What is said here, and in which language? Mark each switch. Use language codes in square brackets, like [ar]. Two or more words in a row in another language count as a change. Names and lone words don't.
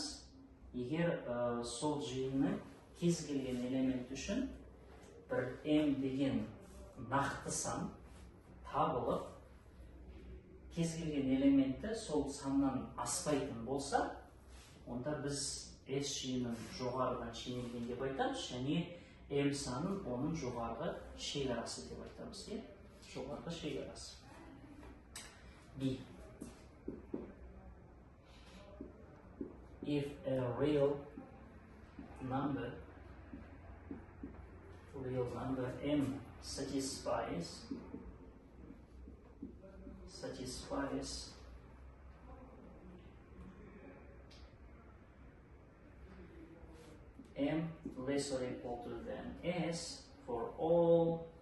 [kk] Егер сол жиынның кез келген элемент үшін бір M деген нақты сан табылып, кез келген элементі сол саннан аспайтын болса, онда біз S жиынын жоғарыдан шенелген деп айтамыз, және M санын оның жоғарғы шекарасы деп айтамыз. Жоғарғы шекарасы. B. [en] If a real number M satisfies M less or equal to than S for all